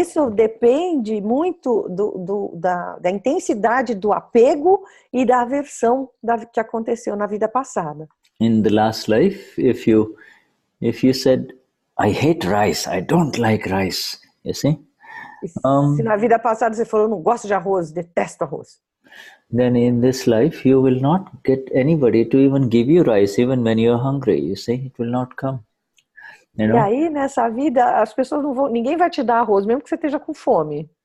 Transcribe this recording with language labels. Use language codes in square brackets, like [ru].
[pt] E isso depende muito da intensidade do apego e da aversão que aconteceu na vida passada. [en] In the last life, if you said, I hate rice, I don't like rice, you see? [pt] Se na vida passada você falou, não gosto de arroz, detesto arroz. [en] Then in this life, you will not get anybody to even give you rice, even when you're hungry, you see? It will not come. [pt] E aí, nessa vida, as pessoas não vão, ninguém vai te dar arroz, mesmo que você esteja com fome.